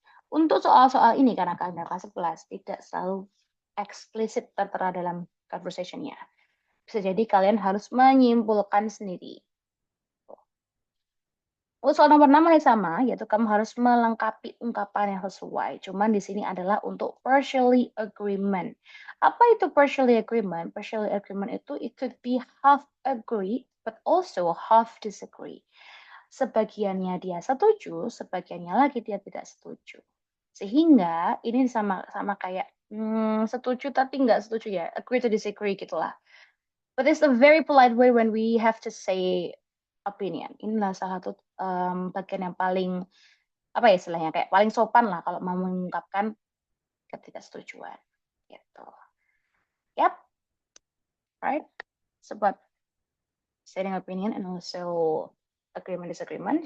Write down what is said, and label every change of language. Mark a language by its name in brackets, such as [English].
[Indonesian] Untuk soal-soal ini, karena kalian kelas 11, tidak selalu eksplisit tertera dalam conversation-nya. Bisa jadi kalian harus menyimpulkan sendiri. Untuk soal nomor 6 masih sama, yaitu kamu harus melengkapi ungkapan yang sesuai. Cuman di sini adalah untuk partially agreement. Apa itu partially agreement? [English] Partially agreement itu it could be half agree, but also half disagree. [Indonesian] Sebagiannya dia setuju, sebagiannya lagi dia tidak setuju. Sehingga ini sama kayak setuju tapi nggak setuju ya, [English] agree to disagree [Indonesian] gitulah. [English] But it's a very polite way when we have to say opinion. [Indonesian] Inilah salah satu bagian yang paling apa ya istilahnya kayak paling sopan lah kalau mau mengungkapkan ketidaksetujuan gitu. [English] Yap, right. Sebab sharing opinion and also agreement disagreement.